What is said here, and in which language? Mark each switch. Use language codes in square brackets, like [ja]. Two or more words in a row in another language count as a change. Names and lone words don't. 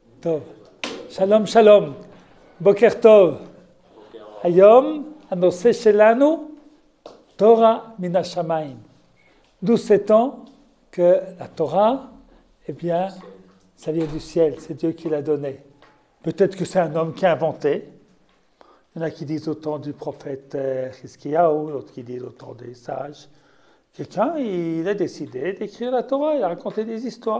[he] טוב, שלום שלום, בוקר טוב. היום הנושא שלנו, תורה מן השמיים. [fr] D'où sait-on que la Torah, eh bien, ça vient du ciel, c'est Dieu qui l'a donné. Peut-être que c'est un homme qui a inventé. Il y en a qui disent autant du prophète Hiskiyahu, d'autres qui disent autant des sages. Quelqu'un, il a décidé d'écrire la Torah, il a raconté des histoires.